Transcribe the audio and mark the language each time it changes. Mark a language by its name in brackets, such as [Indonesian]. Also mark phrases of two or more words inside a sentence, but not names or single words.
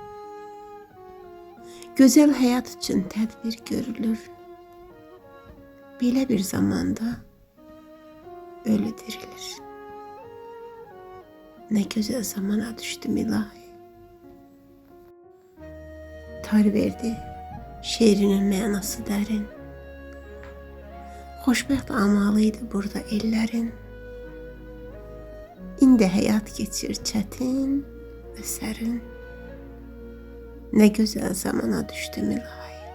[Turkish] Güzel hayat için tedbir görülür. [Azerbaijani] Belə bir zamanda ölü dirilir. [Turkish] Ne güzel zamana düştüm ilahi. [Azerbaijani] Tar verdi, şeirinin mənası dərin. Xoşbəxt amalıydı burada ellərin. İndi həyat geçir çətin və sərin. [Turkish] Ne güzel zamana düştüm ilahi.